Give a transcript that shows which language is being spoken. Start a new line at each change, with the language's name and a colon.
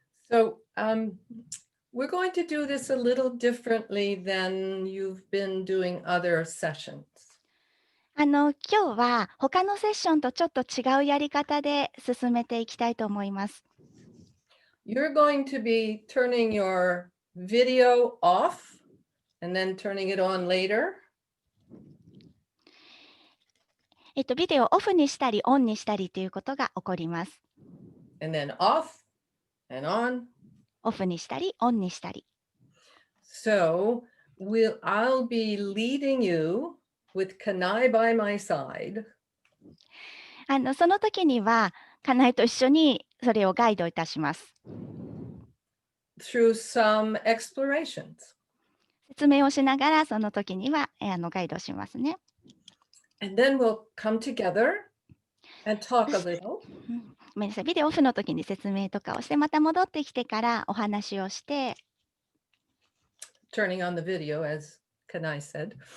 English: So we're going to do this a little differently than you've been doing other sessions.
Japanese: 今日は他のセッションとちょっと違うやり方で進めていきたいと思います。
English: You're going to be turning your video off and then turning it on later.
Japanese: ビデオをオフにしたりオンにしたりということが起こります。
English: And then off and on.
Japanese: オフにしたりオンにしたり。
English: So I'll be leading you with Kanai by my side.
Japanese: その時にはカナイと一緒にそれをガイドいたします。
English: Through some explorations.
Japanese: 説明をしながらその時にはガイドしますね。
English: And then we'll come together and talk a little.
Japanese: ごめんなさい、ビデオオフの時に説明とかをして、また戻ってきてからお話をして、
English: Turning on the video, as Kanai said.